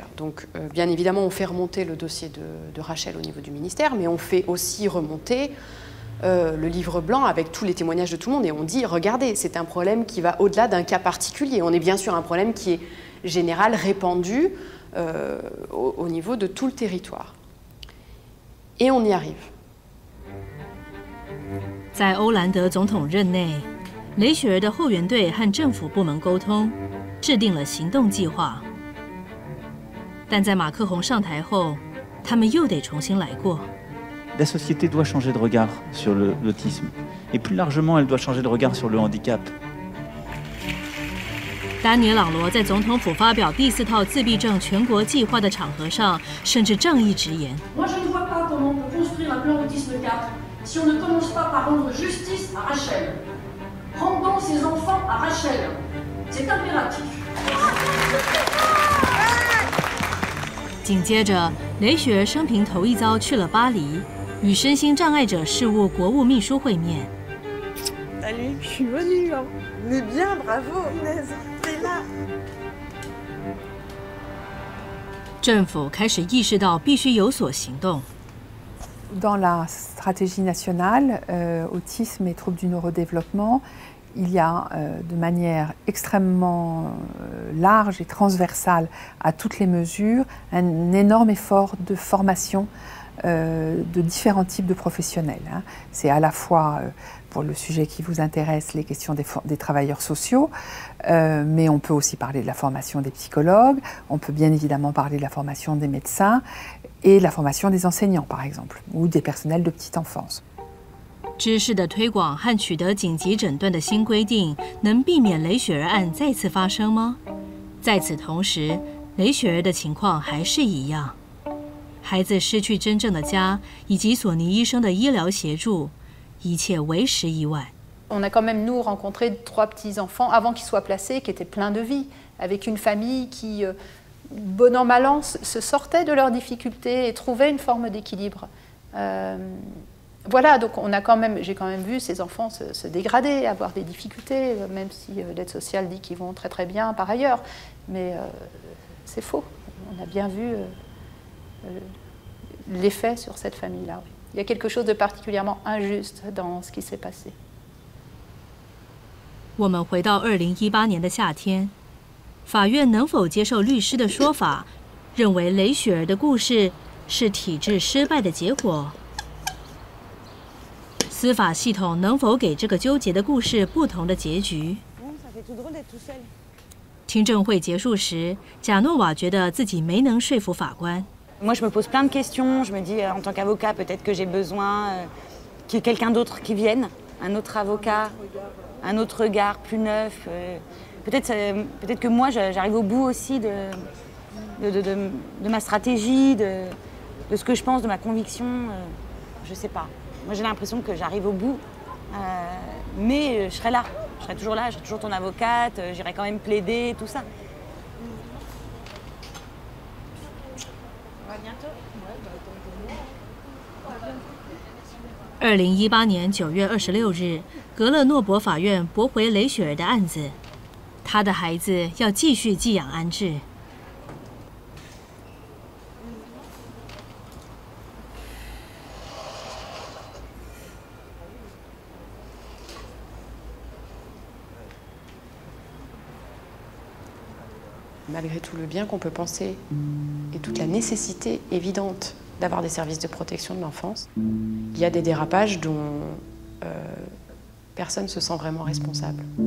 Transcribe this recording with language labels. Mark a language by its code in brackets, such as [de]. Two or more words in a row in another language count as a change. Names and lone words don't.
[fr] Donc, bien évidemment, on fait remonter le dossier de Rachel au niveau du ministère, mais on fait aussi remonter le livre blanc avec tous les témoignages de tout le monde. Et on dit, regardez, c'est un problème qui va au-delà d'un cas particulier. On est bien sûr un problème qui est général, répandu au niveau de tout le territoire. Et on y arrive. [zh] 在欧兰德总统任内，雷雪儿的后援队和政府部门沟通，制定了行动计划。但在马克宏上台后，他们又得重新来过。 [fr] La société doit changer de regard sur l'autisme, et plus largement, elle doit changer de regard sur le handicap. [zh] 丹尼尔·朗罗在总统府发表第4套自闭症全国计划的场合上，甚至仗义直言。 [fr] Moi, je ne vois pas comment on peut construire un plan autisme 4 si on ne commence pas par rendre justice à Rachel. Rendons ces enfants à Rachel. C'est impératif. [zh] 紧接着，雷雪儿生平头一遭去了巴黎，与身心障碍者事务国务秘书会面。 [fr] Allez, je suis venue. Hein. Mais bien, bravo, Inès, t'es là. [zh] 政府开始意识到必须有所行动。 [fr] Dans la stratégie nationale, autisme et troubles du neurodéveloppement, il y a de manière extrêmement large et transversale à toutes les mesures un énorme effort de formation de différents types de professionnels. C'est à la fois, pour le sujet qui vous intéresse, les questions des travailleurs sociaux, mais on peut aussi parler de la formation des psychologues, on peut bien évidemment parler de la formation des médecins et la formation des enseignants, par exemple, ou des personnels de petite enfance. [zh] 知识的推广和取得紧急诊断的新规定，能避免雷雪儿案再次发生吗？在此同时，雷雪儿的情况还是一样，孩子失去真正的家，以及索尼医生的医疗协助，一切为时已晚。 [fr] On a quand même, nous, rencontré 3 petits-enfants avant qu'ils soient placés, qui étaient pleins de vie, avec une famille qui, bon an, mal an, se sortait de leurs difficultés et trouvait une forme d'équilibre. Voilà, donc j'ai quand même vu ces enfants se dégrader, avoir des difficultés, même si l'aide sociale dit qu'ils vont très très bien par ailleurs. Mais c'est faux. On a bien vu l'effet sur cette famille-là. Il y a quelque chose de particulièrement injuste dans ce qui s'est passé. [zh] 我们回到2018年的夏天，法院能否接受律师的说法，认为雷雪儿的故事是体制失败的结果？司法系统能否给这个纠结的故事不同的结局？听证会结束时，贾诺瓦觉得自己没能说服法官。 [fr] Moi, je me pose plein de questions. Je me dis, en tant qu'avocat, peut-être que j'ai besoin qu'il y ait quelqu'un d'autre qui vienne, un autre avocat, un autre regard plus neuf. Peut-être que moi, j'arrive au bout aussi de ma stratégie, de ce que je pense, de ma conviction. Je sais pas. Moi, j'ai l'impression que j'arrive au bout, mais je serai là. Je serai toujours là, je serai toujours ton avocate, j'irai quand même plaider, tout ça. À bientôt. [zh] 2018 年9月26日，格勒诺伯法院驳回雷雪儿的案子，她的孩子要继续寄养安置。 [fr] Malgré tout le bien qu'on peut penser et toute la nécessité évidente d'avoir des services de protection de l'enfance, il y a des dérapages dont personne ne se sent vraiment responsable.